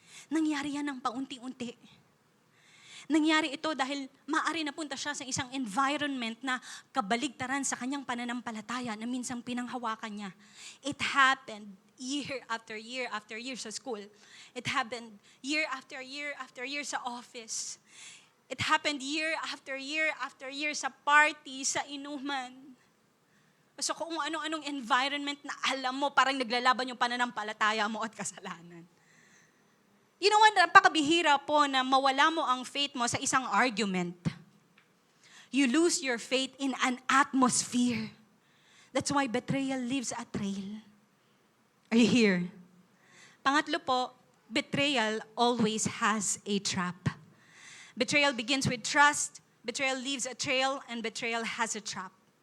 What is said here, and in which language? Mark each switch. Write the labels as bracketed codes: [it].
[tl] Nangyari yan ng paunti-unti. Nangyari ito dahil maaari napunta siya sa isang environment na kabaligtaran sa kanyang pananampalataya na minsang pinanghawakan niya. [en] It happened year after year after year sa school. It happened year after year after year sa office. It happened year after year after year sa party, sa inuman. [tl] So kung anong environment na alam mo, parang naglalaban yung pananampalataya mo at kasalanan. [en] You know what, [tl] napakabihira po na mawala mo ang faith mo sa isang argument. [en] You lose your faith in an atmosphere. That's why betrayal leaves a trail. Are you here? [tl] Pangatlo po, betrayal always has a trap. [en] Betrayal begins with trust, betrayal leaves a trail, and betrayal has a trap.